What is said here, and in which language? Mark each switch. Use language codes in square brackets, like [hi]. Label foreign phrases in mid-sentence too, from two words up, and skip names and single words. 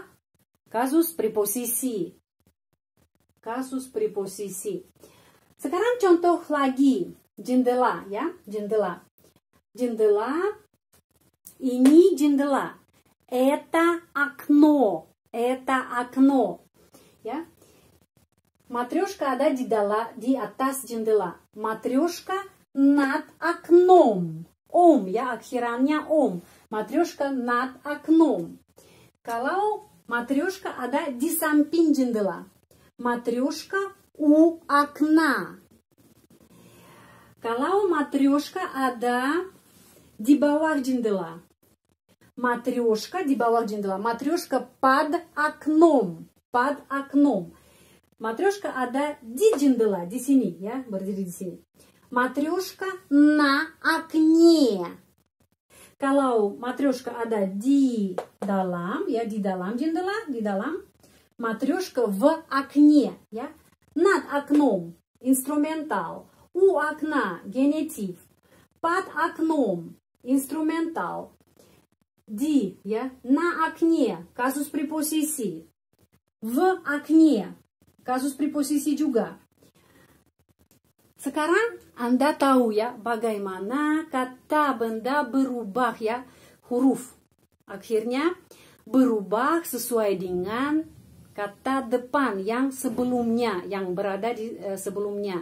[id] Kasus preposisi. Kasus preposisi. Sekarang contoh lagi, jendela ya, jendela. Jendela, ini jendela. [ru] Это окно. Ya. [id] Матрешка ada di atas jendela. [ru] Матрешка над окном. [id] Ya, akhirannya [ru] Матрешка над окном. [id] Kalau матрешка ada di samping jendela. [ru] Матрешка у окна. [id] Kalau матрешка ada di bawah jendela. Матрешка di bawah jendela. [ru] Матрешка под окном. Под окном. Матрешка [id] ada di jendela, di sini ya, berdiri di sini. [ru] Матрешка на окне. [id] Kalau матрешка ada di dalam, ya, di dalam jendela, di dalam. [ru] Матрешка в окне, ya. Над окном, инструментал. У окна, генитив. Под окном, инструментал. [id] Di, ya. [ru] На окне, [id] kasus preposisi. [ru] В окне, [id] kasus preposisi juga. Sekarang Anda tahu ya bagaimana kata benda berubah ya, huruf. Akhirnya berubah sesuai dengan kata depan yang sebelumnya, yang berada di sebelumnya.